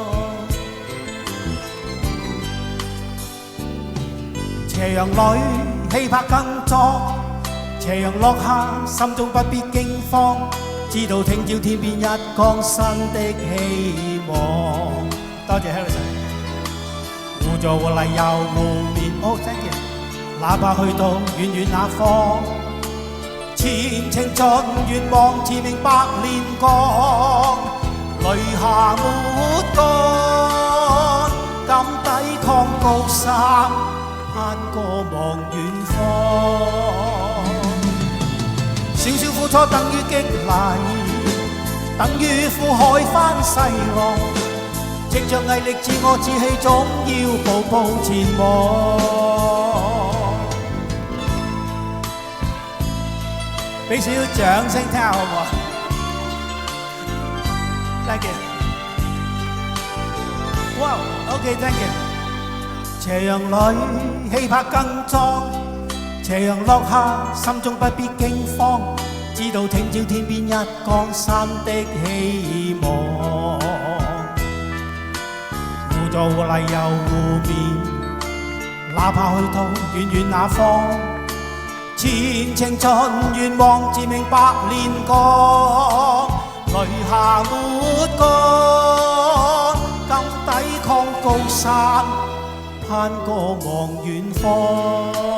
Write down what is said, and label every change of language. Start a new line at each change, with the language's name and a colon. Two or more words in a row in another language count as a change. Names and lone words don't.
Cantonese: 斜陽裏氣魄更壯，斜陽落下心中不必驚慌，知道聽朝天邊一光新的希望。多謝 Harrison。互助互勵又互勉，好
English: thank you。
Cantonese: 哪怕去到遠遠那方，前程盡願望自明百年光，淚下沒乾，敢抵抗高山，攀過望遠方。少少苦楚等於激勵，等於苦海翻細浪，藉着毅力自我志氣，總要步步前往。俾少少掌聲聽下好唔好啊 ？
English: Thank you。哇 ，OK thank you。
Cantonese: 斜陽裏氣魄更壯，斜陽落下心中不必驚慌，知道聽朝天邊一光新的希望。互助互勵又互勉，哪怕去到遠遠那方，前程盡願望自明百年光，淚下沒乾，敢抵抗高山，攀過望遠方。